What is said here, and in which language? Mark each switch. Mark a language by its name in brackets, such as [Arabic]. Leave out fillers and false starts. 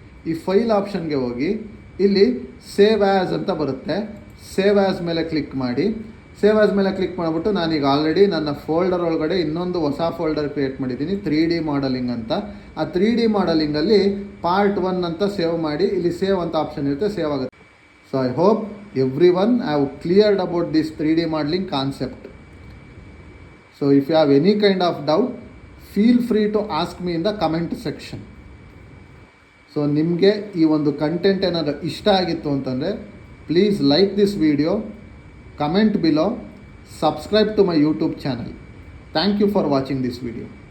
[Kannada] ಈ ಫೈಲ್ ಆಪ್ಷನ್ಗೆ ಹೋಗಿ ಇಲ್ಲಿ ಸೇವ್ ಆ್ಯಸ್ ಅಂತ ಬರುತ್ತೆ, ಸೇವ್ ಆ್ಯಸ್ ಮೇಲೆ ಕ್ಲಿಕ್ ಮಾಡಿ. ಸೇವ್ ಆ್ಯಸ್ ಮೇಲೆ ಕ್ಲಿಕ್ ಮಾಡಿಬಿಟ್ಟು ನಾನೀಗ ಆಲ್ರೆಡಿ ನನ್ನ ಫೋಲ್ಡರ್ ಒಳಗಡೆ ಇನ್ನೊಂದು ಹೊಸ ಫೋಲ್ಡರ್ ಕ್ರಿಯೇಟ್ ಮಾಡಿದ್ದೀನಿ 3D ಮಾಡಲಿಂಗ್ ಅಂತ. ಆ 3D ಮಾಡಲಿಂಗಲ್ಲಿ ಪಾರ್ಟ್ 1 ಅಂತ ಸೇವ್ ಮಾಡಿ, ಇಲ್ಲಿ ಸೇವ್ ಅಂತ ಆಪ್ಷನ್ ಇರುತ್ತೆ, ಸೇವ್ ಆಗುತ್ತೆ. [English] So I hope everyone have cleared about this 3D modeling concept. So if you have any kind of doubt, feel free to ask me in the comment section. [Kannada] So ನಿಮಗೆ ಈ ಒಂದು content ಏನಾದರೂ ಇಷ್ಟ ಆಗಿತ್ತು ಅಂತಂದರೆ [English] Please like this video, comment below, subscribe to my YouTube channel. Thank you for watching this video.